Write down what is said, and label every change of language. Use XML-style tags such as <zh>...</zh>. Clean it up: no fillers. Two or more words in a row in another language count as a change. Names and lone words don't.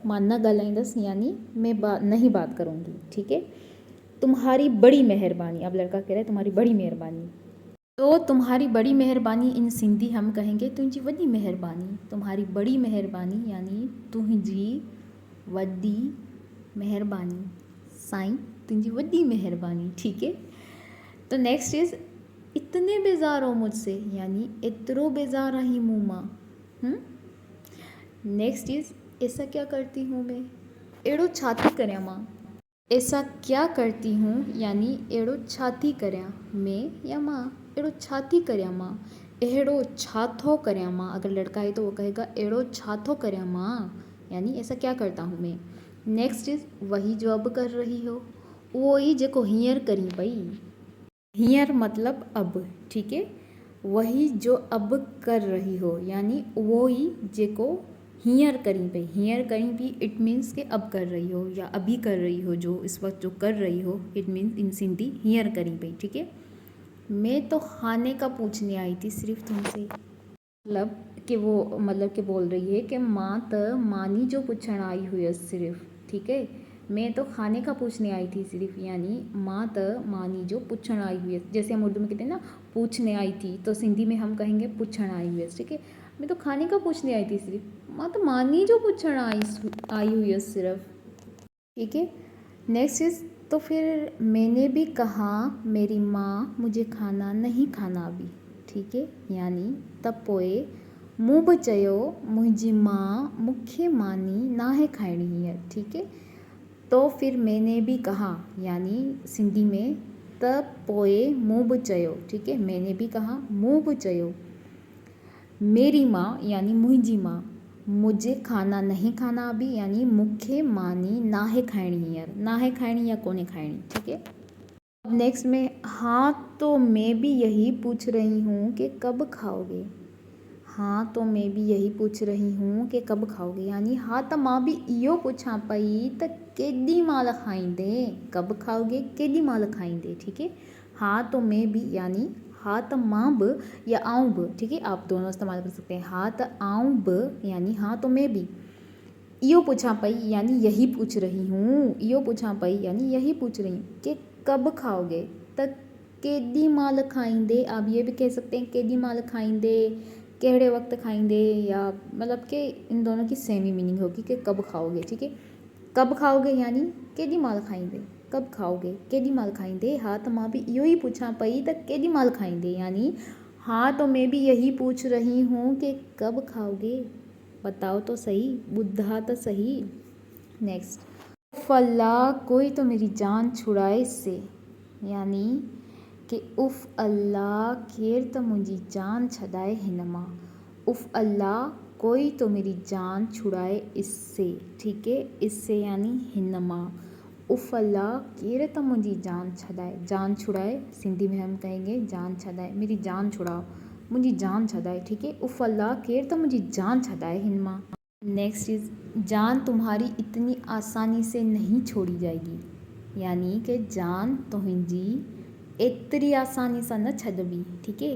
<sd>मां न ॻाल्हाईंदसि</sd> <hi>यानी मैं नहीं बात करूँगी, ठीक है। तुम्हारी बड़ी मेहरबानी, अब लड़का कह रहा है तुम्हारी बड़ी मेहरबानी। तो तुम्हारी बड़ी मेहरबानी इन सिंधी हम कहेंगे</hi> <sd>तुंहिंजी वॾी मेहरबानी।</sd> <hi>तुम्हारी बड़ी मेहरबानी यानी</hi> <sd>तुंहिंजी वॾी मेहरबानी, साईं तुंहिंजी वॾी मेहरबानी,</sd> <hi>ठीक है। तो</hi> <en>next is</en> <hi>इतने बेज़ार हो मुझसे यानी</hi> <sd>एतिरो बेज़ार आहीं मूं मां।</sd> <en>next is</en> <hi>ऐसा क्या करती हूँ मैं,</hi> <sd>अहिड़ो छा थी करियां मां।</sd> <hi>ऐसा क्या करती हूँ यानी</hi> <sd>अहिड़ो छा थी करियां,</sd> <hi>मैं या माँ।</hi> <sd>अहिड़ो छा थी करियां मां, अहिड़ो छा थो करियां मां।</sd> <hi>अगर लड़का है तो वो कहेगा</hi> <sd>अहिड़ो छा थो करियां मां,</sd> <hi>यानी ऐसा क्या करता हूँ मैं।</hi> <en>next is</en> <hi>वही जो अब कर रही हो,</hi> <sd>उहो ही जेको हींअर करी पई।</sd> <hi>हींअर मतलब अब, ठीक है। वही जो अब कर रही हो यानी वो ही</hi> <sd>जेको हींअर करी पई। हींअर करी पई</sd> <en>it means</en> <hi>के अब कर रही हो या अभी कर रही हो, जो इस वक्त जो कर रही हो,</hi> <en>it means in Sindhi</en> <sd>हींअर करी पई,</sd> <hi>ठीक है। मैं तो खाने का पूछने आई थी सिर्फ तुमसे। मतलब कि बोल रही है कि</hi> <sd>माँ त मानी जो पूछण आई हुई है</sd> <hi>सिर्फ, ठीक है। मैं तो खाने का पूछने आई थी सिर्फ, यानी</hi> <sd>माँ त मानी जो पूछण आई हुई है।</sd> <hi>जैसे हम उर्दू में कहते हैं ना पूछने आई थी, तो सिंधी में हम कहेंगे</hi> <sd>पूछण आई हुई है,</sd> <hi>ठीक है। मैं तो खाने का पूछने आई थी सिर्फ,</hi> <sd>माँ तो मानी जो पूछण आई हुई है सिर्फ,</sd> <hi>ठीक है।</hi> <en>next is,</en> <hi>तो फिर मैंने भी कहा मेरी माँ मुझे खाना नहीं खाना अभी, ठीक है।</hi> <sd>यानी तब पोए मूं बि चयो मुंहिंजी माँ मूंखे मानी नाहे खाइणी है,</sd> <hi>ठीक है। तो फिर मैंने भी कहा, यानी सिंधी में</hi> <sd>तब पोए मूं बि चयो,</sd> <hi>ठीक है। मैंने भी कहा</hi> <sd>मूं बि चयो</sd> <hi>मेरी माँ यानी</hi> <sd>मुंहिंजी माँ</sd> <hi>मुझे खाना नहीं खाना अभी, यानी</hi> <sd>मूंखे मानी नाहे खाइणी है, नाहे खाइणी या कोने खाइणी,</sd> <hi>ठीक है। अब नेक्स्ट में, हाँ तो मैं भी यही पूछ रही हूँ कि कब खाओगे। हाँ तो मैं भी यही पूछ रही हूँ कि कब खाओगे, यानी</hi> <sd>हाँ त मां भी इहो पुछां पई त केॾी महिल खाईंदे,</sd> <hi>कब खाओगे</hi> <sd>केॾी महिल खाईंदे,</sd> <hi>ठीक है। हाँ तो मैं भी यानी</hi> <sd>हाँ त मां बि या आऊं बि,</sd> <hi>ठीक है। आप दोनों इस्तेमाल कर सकते हैं।</hi> <sd>हाँ त आऊं बि</sd> <hi>यानी हाँ तो मैं भी,</hi> <sd>इहो पुछां पई</sd> <hi>यानी यही पूछ रही हूँ,</hi> <sd>इहो पुछां पई</sd> <hi>यानी यही पूछ रही हूँ कि कब खाओगे,</hi> <sd>त केॾी महिल खाईंदे।</sd> <hi>आप ये भी कह सकते हैं</hi> <sd>केॾी महिल खाईंदे, कहिड़े वक्त खाईंदे,</sd> <hi>या मतलब कि इन दोनों की सेम ही मीनिंग होगी कि कब खाओगे, ठीक है। कब खाओगे यानी</hi> <sd>केॾी महिल खाईंदे,</sd> <hi>कब खाओगे</hi> <sd>केॾी महिल खाईंदे। हाँ त मां भी इहो ही पुछां पई त केॾी महिल खाईंदे,</sd> <hi>यानी हाँ तो मैं भी यही पूछ रही हूँ कि कब खाओगे, बताओ तो सही, बुद्धा तो सही। नेक्स्ट, उफ़ अल्लाह कोई तो मेरी जान छुड़ाए इससे, यानी कि उफ़ अल्लाह</hi> <sd>केर त मुंहिंजी जान छॾाए हिन मां।</sd> <hi>उफ़ अल्लाह कोई तो मेरी जान छुड़ाए इससे, ठीक है। इससे यानी</hi> <sd>हिन मां। उफ़ अल्लाह केर त मुंहिंजी जान छॾाए,</sd> <hi>जान छुड़ाए सिंधी में हम कहेंगे जान छॾाए, मेरी जान छुड़ाओ,</hi> <sd>मुंहिंजी जान छॾाए,</sd> <hi>ठीक है।</hi> <sd>उफ़ अल्लाह केर त मुंहिंजी जान छॾाए हिन मां।</sd> <hi>नेक्स्ट इज, जान तुम्हारी इतनी आसानी से नहीं छोड़ी जाएगी, यानी कि</hi> <sd>जान तुंहिंजी एतरी आसानी से न छॾबी,</sd> <hi>ठीक है।</hi>